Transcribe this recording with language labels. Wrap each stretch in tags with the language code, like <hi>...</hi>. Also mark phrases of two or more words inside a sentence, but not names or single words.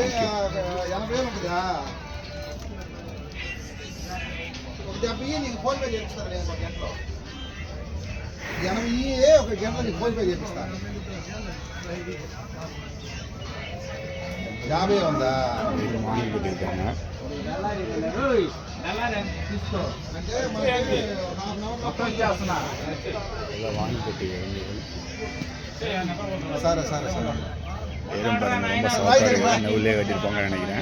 <te>అన్న ఒక నిమిషం. 80,000 ఉంటుందా? డెబ్బై నీకు ఫోన్ పే చేపిస్తాను నేను ఒక గంటలో 80 ఒక గంటలో నీకు ఫోన్ పే చేపిస్తాను 50 ఉందా</te> <ta>இது வாங்கி கட்டியிருக்காங்க. எல்லாம் வாங்கி கட்டி</ta> <te>సరే సరే సరే</te> <ta>ஏறும் பாருங்க, ரொம்ப சாஃப்டாக இருக்குது. நெவுலே கட்டியிருப்பாங்கன்னு நினைக்கிறேன்.</ta>